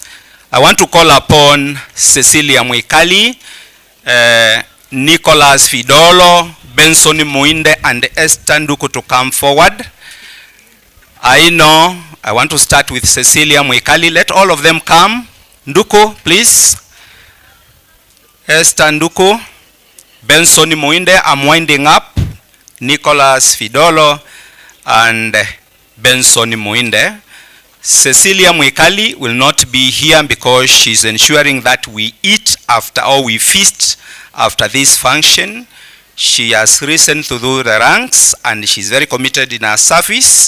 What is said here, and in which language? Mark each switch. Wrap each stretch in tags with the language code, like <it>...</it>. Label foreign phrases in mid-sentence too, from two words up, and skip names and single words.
<en>I want to call upon Cecilia Mwikali, Nicholas Fidolo, Benson Muinde, and Esther Nduku to come forward. I want to start with Cecilia Mwikali. Let all of them come. Nduku, please. Esther Nduku. Benson Muinde, I'm winding up. Nicholas Fidolo and Benson Muinde. Cecilia Mwikali will not be here because she's ensuring that we eat after, or we feast after this function. She has risen through the ranks and she's very committed in her service.</en>